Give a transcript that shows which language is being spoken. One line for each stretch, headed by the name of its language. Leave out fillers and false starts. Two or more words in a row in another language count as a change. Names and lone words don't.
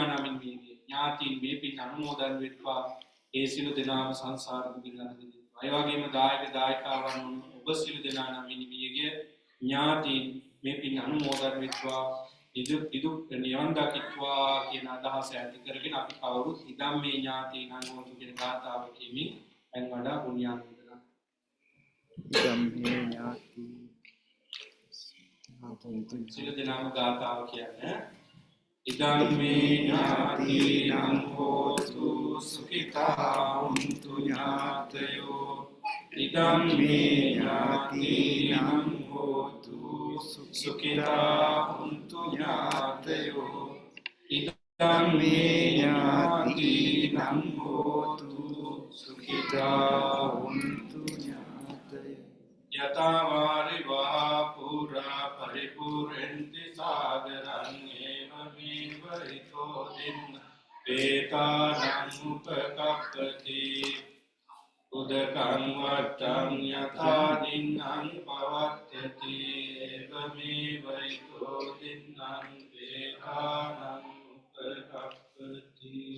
Sinhala: නමින් මේ ඥාතීන් මේ පින් අනුමෝදන් වෙත්වා ඒ සියලු දෙනාම සංසාර දුකින් අත මිදෙත්වා ඒ වගේම දායක දායකාවන් ඔබ සියලු දෙනා නමින් මියගිය ඥාතීන් මේ පින් අනුමෝදන් වෙත්වා ඉදු නිවන් දකිත්වා කියන අදහස ඇති කරගෙන අපි කවුරුත් ඉදම් මේ ඥාතීන් අනුමෝදන් කියන ගාථාව කියමින් එන් වඩා පුණ්‍යානුමෝදනා සියලු දෙනාම ගාථාව කියන්නේ
Pali: ඉදම් මේ ඥාතීනං හෝතු සුඛිතා හොන්තු ඥාතයෝ ඉදම් මේ ඥාතීනං හෝතු සුඛිතා හොන්තු ඥාතයෝ ඉදම් මේ ඥාතීනං හෝතු සුඛිතා හොන්තු ඥාතයෝ යතාවාරි වහා පුරා පරිපූර්ණන්ති සාගරං ඒව මේවරිතෝ දින්න පේතානං උපකප්පති උදකං වට්ටං යතා දින්නං පවත්තති ඒව මේවරිතෝ දින්නං පේතානං උපකප්පති